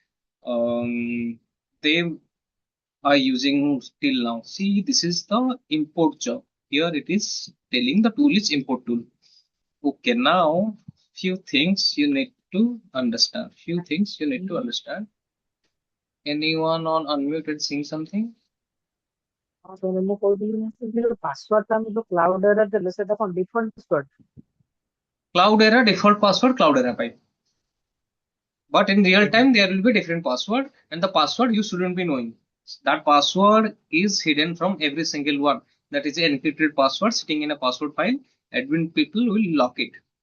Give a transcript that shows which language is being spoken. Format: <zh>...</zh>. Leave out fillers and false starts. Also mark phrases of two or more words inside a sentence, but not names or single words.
<en>They are using till now. See, this is the import job. Here it is telling the tool is import tool. Okay, now few things you need to understand. Few things you need to understand. Anyone on unmuted saying something?</en> <or>ହଁ ତ ମୁଁ କହୁଥିଲି ଯେ ଯୋଉ ପାସୱାର୍ଡ ଆମେ ଯୋଉ କ୍ଲାଉଡରେ ଦେଲେ ସେଟା କଣ</or> <en>default password? Cloudera default password Cloudera ପାଇଁ। But in real time, there will be different password, and the password you shouldn't be knowing. That password is hidden from every single one. That is an encrypted password sitting in a password file. Admin people will lock it.</en>